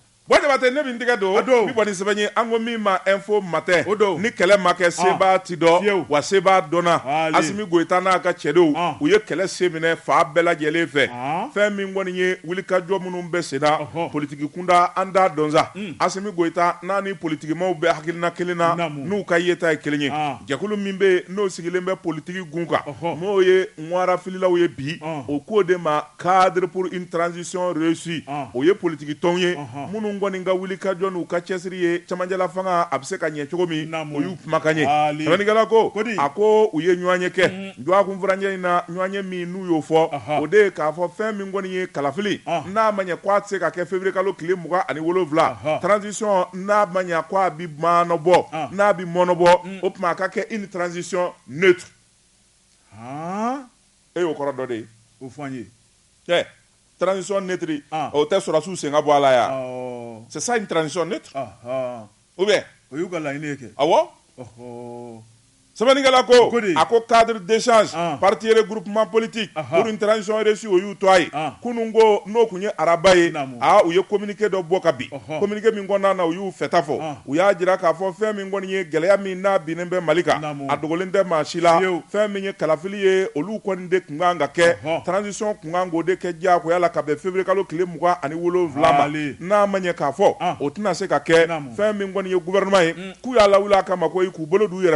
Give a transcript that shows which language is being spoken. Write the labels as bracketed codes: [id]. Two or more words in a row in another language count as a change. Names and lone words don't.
[bm] Jabate ne bɛ n tɛgɛ don min kɔni sɛbɛn ye an ko min ma info matin ni kɛlɛ ma kɛ seba ti dɔn wa seba dɔnna Asimi Goyita n'a ka cɛdenw u ye kɛlɛ sen minɛ fa bɛɛ lajɛlen fɛ fɛn min kɔni ye wulikajɔ minnu bɛ sen na politiki kunda an t'a dɔn sa Asimi Goyita n'a ni politikimaw bɛ hakilina kelen na n'u ka yeta ye kelen ye jɛkulu min bɛ n'o sigilen bɛ politiki gun kan n'o ye Ŋwara fililaw ye bi o ko de ma [fr] cadre pour une transition réussie [bm] o ye politiki tɔnw ye minnu kɔni ka wulikajɔ n'u ka cɛsiri ye cɛmancɛla fanga a bɛ se ka ɲɛ cogo min o y'u kumakan ye sɛbɛnnikɛla ko a ko u ye ɲɔgɔnye kɛ jɔnya kunfuranjɛ in na ɲɔgɔnye min n'u y'o fɔ o de ye k'a fɔ fɛn min kɔni ye kalafili n'a ma ɲɛ k'a tɛ se ka kɛ février kalo tile 27 transition n'a ma ɲɛ k'a bɛ mɔnɔbɔ n'a bɛ mɔnɔbɔ o tuma a ka kɛ [fr] une transition neutre [bm] e y'o kɔrɔ dɔ de ye o fɔ an ye [fr] transition neutre [bm] o tɛ sɔrɔsiw sen ka bɔ a la yan [fr] c'est ça une transition neutre ou bien [bm] o y'u ka laɲini ye kɛ awɔ sɛbɛnnikɛla ko a ko [fr] cadre d'échange parti regroupement politique pour une transition réussie [bm] o y'u to a ye kunun ko n'o tun ye araba ye u ye communiqué dɔ bɔ ka bin communiqué min kɔnɔna na u y'u fɛta fɔ u y'a jira k'a fɔ fɛn min kɔni ye gɛlɛya min n'a binnen bɛ Mali kan a dogolen tɛ maa si la fɛn min ye kalafili ye olu kɔni de tun kan ka kɛ transition tun kan k'o de kɛ diyagoya la ka bɛn février kalo tile 27 ma n'a ma ɲɛ k'a fɔ o tɛna se ka kɛ fɛn min kɔni ye gouvernement ye k'u y'a lawuli a kama ko k'u bolo d'u